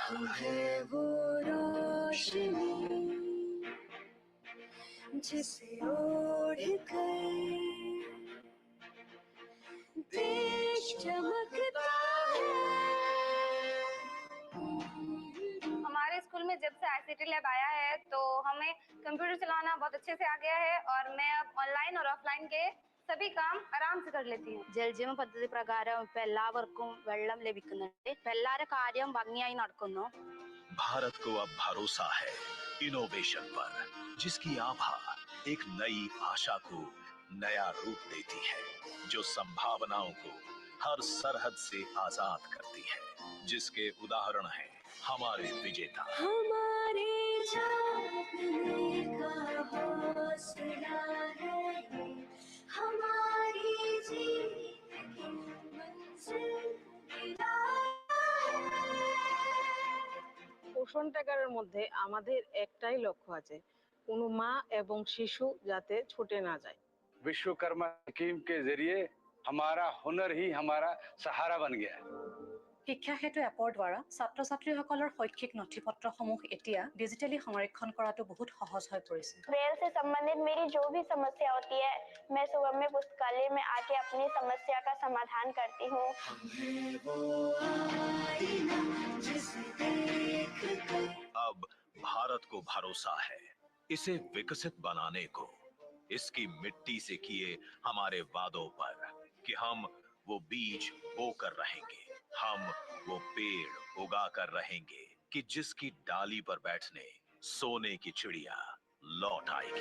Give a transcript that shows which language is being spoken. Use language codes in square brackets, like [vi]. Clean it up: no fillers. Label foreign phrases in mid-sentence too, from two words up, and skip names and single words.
[hi] हम है वो रोशनी जिसे ओढ़ कर देश चमकता है। हमारे स्कूल में जब से ICT लैब आया है तो हमें कंप्यूटर चलाना बहुत अच्छे से आ गया है और मैं अब ऑनलाइन और ऑफलाइन के सभी काम आराम से कर लेती हूँ। [ml] ജൽജീവൻ പദ്ധതി പ്രകാരം ഇപ്പൊ എല്ലാവർക്കും വെള്ളം ലഭിക്കുന്നുണ്ട്. ഇപ്പൊ എല്ലാവരുടെ കാര്യം ഭംഗിയായി നടക്കുന്നു. [hi] भारत को अब भरोसा है इनोवेशन पर, जिसकी आभा एक नई आशा को नया रूप देती है, जो संभावनाओं को हर सरहद से आजाद करती है, जिसके उदाहरण हैं हमारे विजेता। हमारे जागने का हौसला है ये, हमारी जीत की मंजिल दिलाया है। [bn] পোষণ ট্যাগারের মধ্যে আমাদের একটাই লক্ষ্য আছে, কোনো মা এবং শিশু যাতে ছুটে না যায়। [hi] विश्वकर्मा स्कीम के जरिए हमारा हुनर ही हमारा सहारा बन गया है। [as] শিক্ষা সেতু এপৰ দ্বাৰা ছাত্ৰ ছাত্ৰীসকলৰ শৈক্ষিক নথিপত্ৰসমূহ এতিয়া ডিজিটেলি সংৰক্ষণ কৰাটো বহুত সহজ হৈ পৰিছে। [hi] ब्रेल से संबंधित मेरी जो भी समस्या होती है मैं सुगम्य पुस्तकालय में आके अपनी समस्या का समाधान करती हूँ। हम है वो आईना जिसे देख कर अब भारत को भरोसा है इसे विकसित बनाने को, इसकी मिट्टी से किए हमारे वादों पर कि हम वो बीज बोकर रहेंगे, हम वो पेड़ उगा कर रहेंगे कि जिसकी डाली पर बैठने सोने की चिड़िया लौट आएगी।